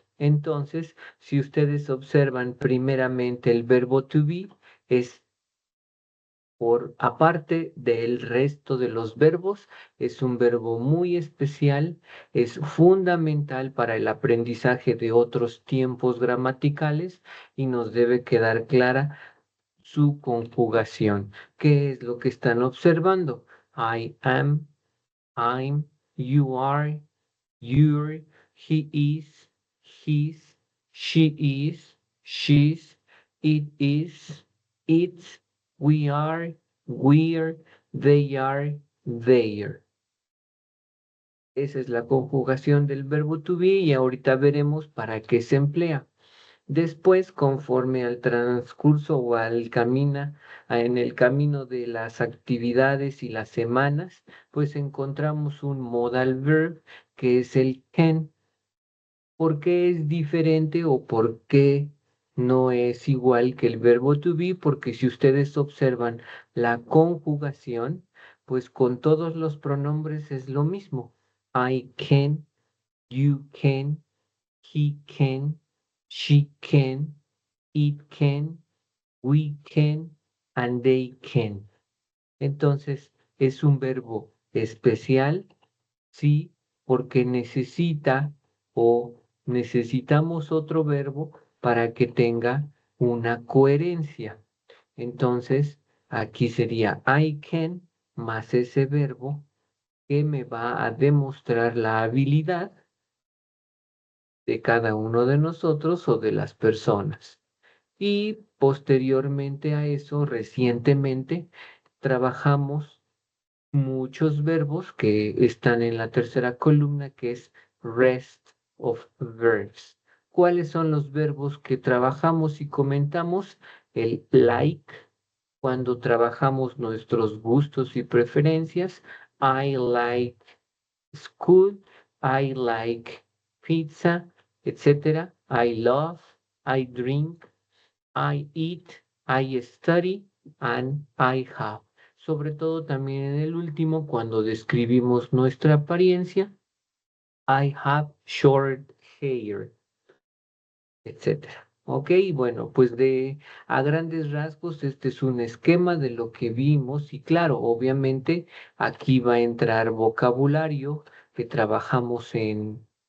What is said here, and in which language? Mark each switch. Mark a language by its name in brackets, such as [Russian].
[Spanish] Entonces, si ustedes observan primeramente el verbo to be, es por aparte del resto de los verbos, es un verbo muy especial, es fundamental para el aprendizaje de otros tiempos gramaticales y nos debe quedar clara su conjugación. ¿Qué es lo que están observando? [English] I am, I'm, you are, you're, he is, he's, she is, she's, it is, it's, we are, we're, they are, they're. [Spanish] Esa es la conjugación del verbo to be y ahorita veremos para qué se emplea. Después, conforme al transcurso o en el camino de las actividades y las semanas, pues encontramos un modal verb que es el can. ¿Por qué es diferente o por qué no es igual que el verbo to be? Porque si ustedes observan la conjugación, pues con todos los pronombres es lo mismo. [English] I can, you can, he can, she can, it can, we can, and they can. [Spanish] Entonces, es un verbo especial, sí, porque necesita o necesitamos otro verbo para que tenga una coherencia. Entonces, aquí sería I can más ese verbo que me va a demostrar la habilidad de cada uno de nosotros o de las personas. Y posteriormente a eso, recientemente, trabajamos muchos verbos que están en la tercera columna, que es [English] rest of verbs. [Spanish] ¿Cuáles son los verbos que trabajamos y comentamos? El like, cuando trabajamos nuestros gustos y preferencias. [English] I like school, I like pizza, etcétera. I love, I drink, I eat, I study, and I have. [Spanish] Sobre todo también en el último, cuando describimos nuestra apariencia, [English] I have short hair, [Spanish] etcétera. Ok, bueno, pues a grandes rasgos este es un esquema de lo que vimos y claro, obviamente aquí va a entrar vocabulario que trabajamos en